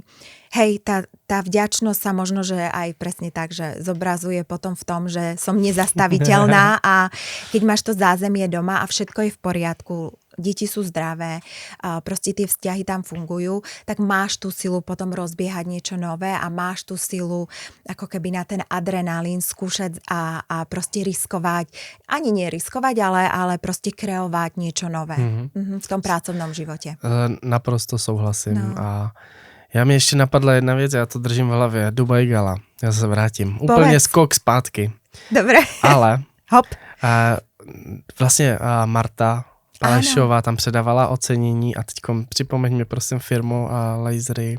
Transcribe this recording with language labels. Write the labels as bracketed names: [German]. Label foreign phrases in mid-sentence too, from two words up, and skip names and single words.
[Slovak] Hej, tá vďačnosť sa možno, že aj presne tak, že zobrazuje potom v tom, že som nezastaviteľná a keď máš to zázemie doma a všetko je v poriadku, deti sú zdravé, proste tie vzťahy tam fungujú, tak máš tú silu potom rozbiehať niečo nové a máš tú silu ako keby na ten adrenalín skúšať a proste riskovať, ani nie riskovať, ale proste kreovať niečo nové v tom pracovnom živote. [Czech] Naprosto souhlasím. No. A já mi ještě napadla jedna věc, já to držím v hlavě, Dubai Gala, já se vrátím. Úplně skok zpátky. [Slovak] Dobre. Ale hop. [Czech] Vlastně Marta Palešová tam předávala ocenění a teďkom připomeň mi prosím firmu a lasery.